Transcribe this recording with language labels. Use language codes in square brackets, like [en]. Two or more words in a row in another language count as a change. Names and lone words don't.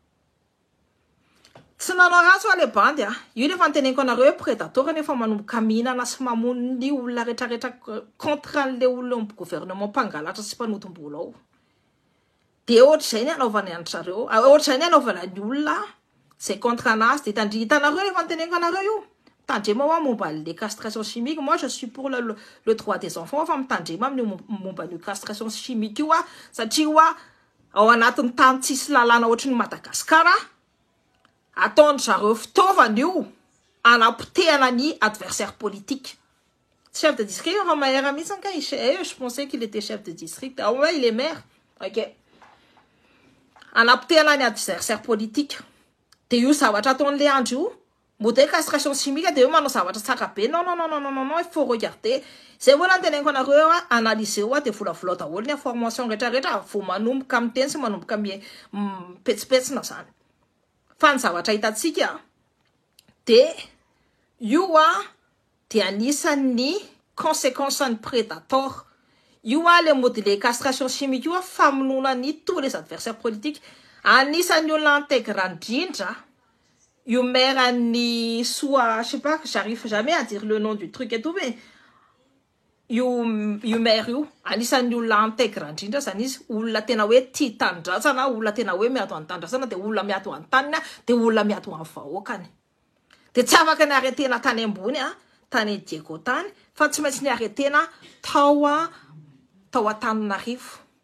[mg] Tsy nanao ratsy ho le bandy io le fanteneniko anareo hoe prédateur nefa manomboka mihinana sy mamono ny olona rehetrarehetra contre an'le olona gouvernement mpangalatra sy mpanotom-bola ao. De ohatr'izay ny anaovany antrareo, ohatr'izay ny anaovana ny olona [fr] c'est contre [mg] anazy de tandritanareo le fanteneniko anareo io. Tandrema hoa momba [fr] les castration chimique, moi je suis pour le droit des enfants [mg] fa mitandrema amin'ny momba ny [fr] castration chimique [mg] io satria hoa ao anatin'ny tany tsisy lalàna ohatrin'ny Madagasikara ataony zareo fitaovana io anapotehana ny [fr] adversaire politique. Chef de district va maire [mg] mihitsy ka [fr] je pensais qu'il était chef de district. Ah ouais, il est maire. OK. [mg] Anapotehana ny [fr] adversaire politique. [mg] De io zavatra ataon'le andro io [fr] modèle castration chimique [mg] de io manao zavatra tsara be. [fr] Non, il faut regarder. C'est voilà [mg] anteneniko anareo analyser de volavolo daholo ny information rehetrarehetra vo manomboka amin'ny teny sy manomboka petsipetsina zany. Fa ny zavatra hitantsika de io de anisan'ny conséquence ny prédateur. Io le [fr] modèle castration chimique [mg] io famononany [fr] tous les adversaires politiques. [mg] Anisan'ny olona intégrant indrindra io maire ni [fr] soit je sais pas, j'arrive jamais à dire le nom du truc et tout [mg] mais io maire io anisan'ny olona intégrant indrindra zany izy, olona tena hoe tia tandrasana, olona tena hoe miato an-tandrasana de olona miato an-tanina de olona miato amin'ny vahoakany. De tsy afaka ny arretena tany ambony tany Diego tany fa tsy maintsy ny arretena tao Antananarivo.